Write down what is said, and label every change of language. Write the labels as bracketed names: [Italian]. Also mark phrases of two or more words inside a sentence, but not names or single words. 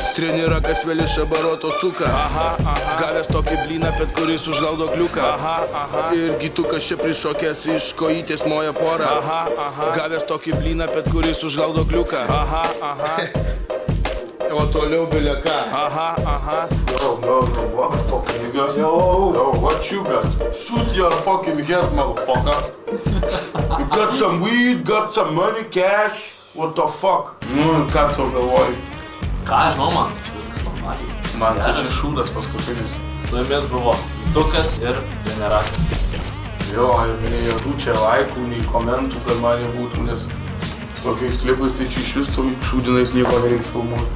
[Lithuanian] Trenerakas vėl iš aparoto suka, aha, aha. Gavęs tokį blyną, bet kuris užgaudo kliuką. Aha, aha. Ir Vytukas čia prišokęs iš kojytės moja porą. Aha, aha. Gavęs tokį blyną, bet kuris užgaudo kliuką. Aha, aha. O toliau bileka. Aha, aha. [English] Yo, what the fuck you got? Yo, what you got? Shoot your fucking head, motherfucker. You got some weed, got some money, cash. What the fuck? [Lithuanian] Nu, ką tu galvoji? Ką, žinau, man, tai čia viskas normaliai. Man tai čia šūdas paskutinis. Su jumis buvo Vytukas ir Trenerakas. Jo, ir nei jokių čia laikų, nei komentų, kad man nebūtų, nes tokiais klipais tai čia iš vis to šūdinais nieko nereiks filmuoti.